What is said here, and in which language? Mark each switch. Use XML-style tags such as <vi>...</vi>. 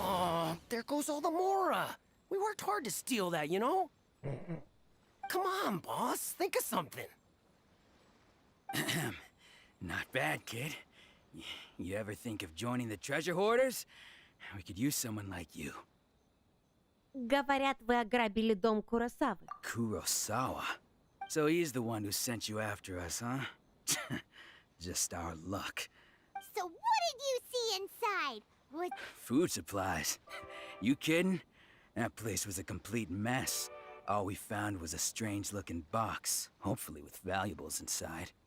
<en>Oh, there goes all the Mora. We worked hard to steal that, you know? Come on, boss. Think of something. Not bad, kid. You ever think of joining the treasure hoarders? We could use someone like you.</en> <ru>Говорят, вы ограбили дом Куросавы.</ru> <en>Kurosawa. So he's the one who sent you after us, huh? Just our luck. So what did you see inside? What? Food supplies. You kidding? That place was a complete mess. All we found was a strange-looking box, hopefully with valuables inside.</en>